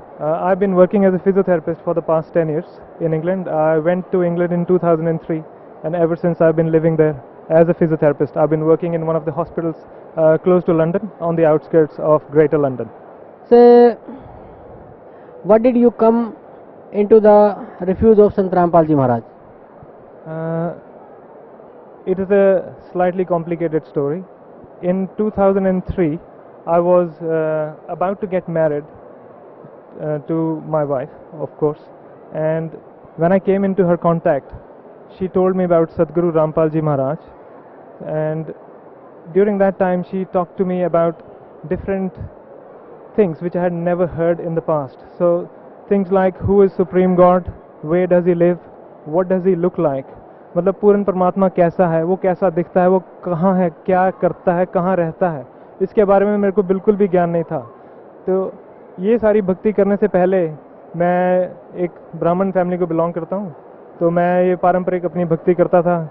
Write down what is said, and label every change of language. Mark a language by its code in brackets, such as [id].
[en] I have been working as a physiotherapist for the past 10 years in England. I went to England in 2003 and ever since I've been living there as a physiotherapist. I've been working in one of the hospitals close to London on the outskirts of Greater London. Sir, what did you come into the refuge of Sant Rampal Ji Maharaj? It is a slightly complicated story. In 2003, I was about to get married to my wife, of course, and when I came into her contact, she told me about Sadguru Rampal Ji Maharaj, and during that time she talked to me about different things which I had never heard in the past. So things like who is Supreme God, where does he live, what does he look like, [hi] मतलब पूर्ण परमात्मा कैसा है, वो कैसा दिखता है, वो कहाँ है, क्या करता है, कहाँ रहता है, इसके बारे में मेरे को बिल्कुल भी ज्ञान नहीं था। तो ये सारी भक्ति करने से पहले, मैं एक ब्राह्मण फैमिली को बिलोंग करता हूँ, तो मैं ये पारंपरिक अपनी भक्ति करता था।